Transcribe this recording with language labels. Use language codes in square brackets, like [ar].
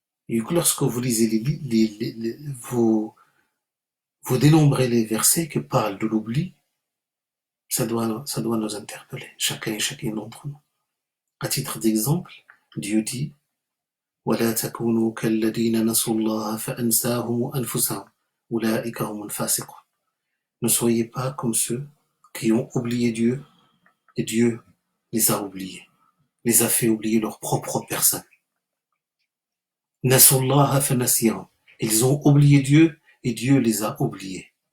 [fr] Et lorsque vous lisez vous dénombrez les versets qui parlent de l'oubli, ça doit nous interpeller, chacun et chacune d'entre nous. À titre d'exemple, Dieu dit: [ar] وَلَا تَكُونُوا كَالَّذِينَ نَسُوا اللَّهَ فَأَنْسَاهُمْ أَنفُسَهُمْ أُولَئِكَ هُمُ الْفَاسِقُونَ. [fr] Ne soyez pas comme ceux qui ont oublié Dieu, et Dieu les a oubliés, les a fait oublier leur propre personne. [ar] نَسُوا اللَّهَ فَنَسِيَهُمْ. [fr] Ils ont oublié Dieu, et Dieu les a oubliés.